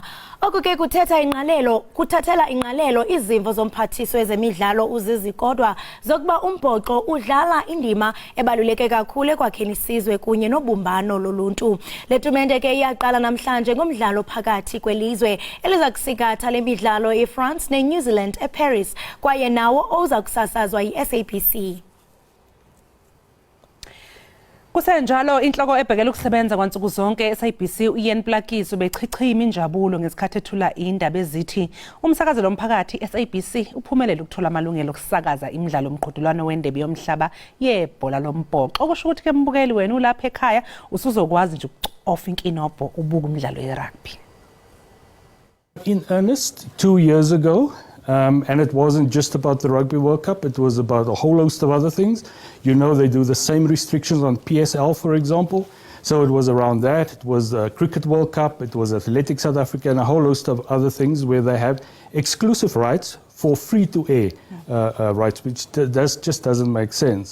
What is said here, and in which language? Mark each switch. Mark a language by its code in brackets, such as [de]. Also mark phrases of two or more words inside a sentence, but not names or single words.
[xh] Oku ke kuthathela ingqalelo izimvo zomphathiso wezemidlalo uZizi kodwa zokuba umbhoxo udlala indima ebaluleke kakhulu ekwakheni isizwe kunye nobumbano loluntu. Le tumente ke iyaqala namhlanje ngomdlalo phakathi kwelizwe eliza kusikatha le midlalo eFrance neNew Zealand eParis kwaye nawo oza kusasazwa yi-SABC. [zu] Kusenjalo inhloko ebhekele ukusebenza kwansuku zonke SABC uIan Plakiso bechichima injabulo ngesikhathi ethula Iindaba ezithi umsakazelo womphakathi SABC uphumelele ukuthola amalungelo okusakaza imidlalo omqhudelwano wendebe yomhlaba yebhola lombhoxo. Okusho ukuthi ke mbukeli wena ulapha ekhaya usuzokwazi nje ukuofa inkinobho ubuka umdlalo yerugby. [en] In earnest 2 years ago, and it wasn't just about the Rugby World Cup, it was about a whole host of other things. You know, they do the same restrictions on PSL, for example. So it was around that. It was the Cricket World Cup, it was Athletics South Africa, and a whole host of other things where they have exclusive rights for free-to-air rights, which just doesn't make sense.